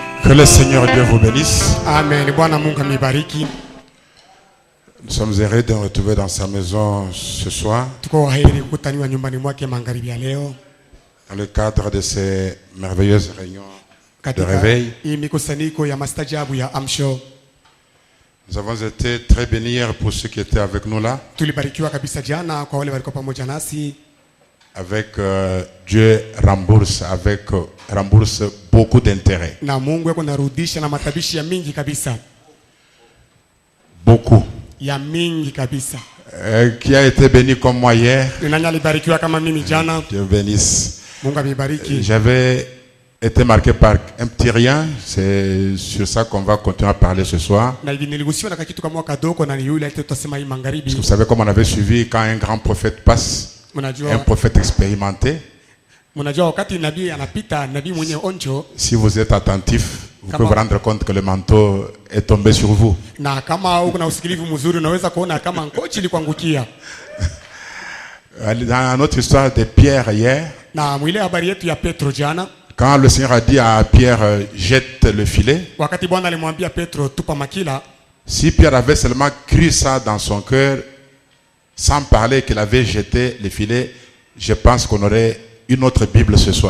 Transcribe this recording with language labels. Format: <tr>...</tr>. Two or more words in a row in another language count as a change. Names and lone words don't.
<fr>Que le Seigneur Dieu vous bénisse.</fr> <sw>Amen. Bwana Mungu amibariki.</sw> <fr>Nous sommes heureux de nous retrouver dans sa maison ce soir.</fr> <sw>Tuko heri kukutaniwa nyumbani mwake magharibi ya leo.</sw> <fr>Dans le cadre de ces merveilleuses réunions de réveil.</fr> <sw>Hii mikusanyiko ya mastajabu ya amsho.</sw> <fr>Nous avons été très bénis hier pour ceux qui étaient avec nous là.</fr> <sw>Tulibarikiwa kabisa jana kwa wale walikuwa pamoja nasi.</sw> <fr>Avec Dieu rembourse beaucoup d'intérêt.</fr> <sw>Na Mungu yako narudisha na matabishi ya mingi kabisa.</sw> <fr>Beaucoup.</fr> <sw>Ya mingi kabisa.</sw> <fr>Qui a été béni comme moi hier.</fr> <sw>Nani alibarikiwa kama mimi jana?</sw> <fr>Dieu bénisse.</fr> <sw>Mungu amibariki.</sw> <fr>J'avais été marqué par un petit rien. C'est sur ça qu'on va continuer à parler ce soir.</fr> <sw>Na niligusiwa na kitu kama kadoko na yule tutasema hii magharibi.</sw> <fr>Vous savez comme on avait suivi quand un grand prophète passe. Un prophète expérimenté. Si vous êtes attentif, vous pouvez vous rendre compte que le manteau est tombé sur vous. Dans notre histoire de Pierre hier, quand le Seigneur a dit à Pierre jette le filet, si Pierre avait seulement cru ça dans son cœur, sans parler qu'il avait jeté le filet, je pense qu'on aurait une autre Bible ce soir.</fr>